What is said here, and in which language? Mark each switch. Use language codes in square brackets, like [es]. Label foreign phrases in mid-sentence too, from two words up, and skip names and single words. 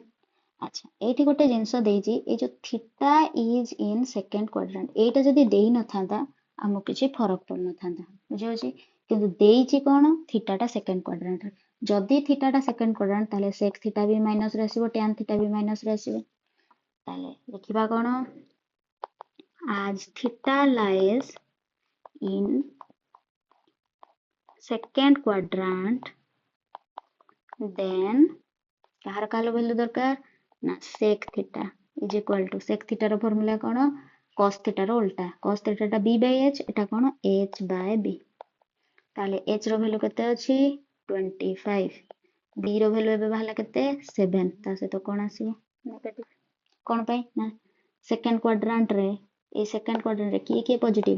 [or] ଆଚ୍ଛା, ଏଇଠି ଗୋଟେ ଜିନିଷ ଦେଇଛି, ଏଇ ଯୋଉ [en] theta is in second quadrant, [or] ଏଇଟା ଯଦି ଦେଇ ନଥାନ୍ତା ଆମକୁ କିଛି ଫରକ ପଡିନଥାନ୍ତା। ବୁଝିହଉଛି? କିନ୍ତୁ ଦେଇଛି କଣ? ଥିଟାଟା [en] second quadrantରେ। [or] ଯଦି ଥିଟାଟା [en] second quadrant [or] ତାହେଲେ [en] sec theta [or] ବି ମାଇନସରେ ଆସିବ, [en] tan theta [or] ବି ମାଇନସରେ ଆସିବ। ତାହେଲେ ଦେଖିବା କଣ? [en] as theta lies in second quadrant then [or] କାହାର କାହାର ଭ୍ୟାଲୁ ଦରକାର? ନା [en] sec theta is equal to sec theta [or] ର ଫର୍ମୁଲା କଣ? [en] cos theta [or] ର ଉଲ୍ଟା, [en] cos theta [or] ଟା [en] b by h, [or] ଏଟା କଣ? [en] h by b। [or] ତାହେଲେ h ର ଭ୍ୟାଲୁ କେତେ ଅଛି? 25। b ର ଭ୍ୟାଲୁ ଏବେ ବାହାରିଲା କେତେ? 7। ତା ସହିତ କଣ ଆସିବ? ନେଗେଟିଭ। କଣ ପାଇଁ? ନା [en] second quadrant [or] ରେ, এই [en] second quadrant [or] ରେ କିଏ କିଏ ପଜିଟିଭ?